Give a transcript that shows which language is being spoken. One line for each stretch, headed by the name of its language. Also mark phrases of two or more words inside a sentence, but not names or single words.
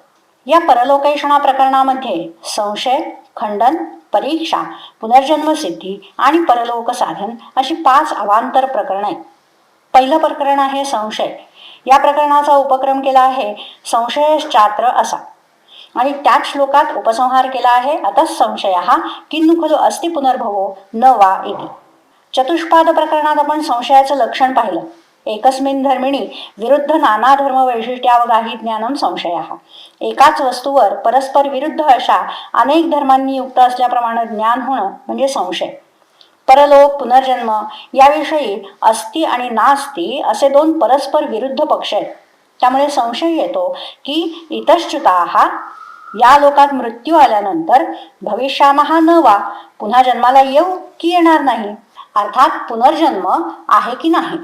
Marathi: या परलोकैषणा प्रकरणामध्ये संशय खंडन परीक्षा पुनर्जन्म सिद्धी आणि परलोक साधन अशी 5 अवांतर प्रकरण आहेत. पहिलं प्रकरण आहे संशय. या प्रकरणाचा उपक्रम केला आहे संशयश्चात्र असा आणि त्याच श्लोकात उपसंहार केला आहे
Sanskrit: अतः संशयः किन्नु खलु अस्ति पुनर्भवो न वा इति.
Marathi: चतुष्पाद प्रकरणात आपण संशयाचं लक्षण पाहिलं.
Sanskrit: एकस्मिन् धर्मिणी विरुद्ध नाना धर्म वैशिष्ट्यावगाही ज्ञानम संशयः.
Marathi: एकाच वस्तूवर परस्पर विरुद्ध अशा अनेक धर्मांनी युक्त असल्याप्रमाणे ज्ञान होणं म्हणजे संशय. परलोक, पुनर्जन्म याविषयी अस्ति आणि नास्ति असे दोन परस्पर विरुद्ध पक्ष आहेत. त्यामुळे संशय येतो की इतश्च्युताः या लोकात मृत्यू आल्यानंतर
Sanskrit: भविष्यामहा न वा,
Marathi: पुन्हा जन्माला येऊ की येणार नाही, अर्थात पुनर्जन्म आहे की नाही.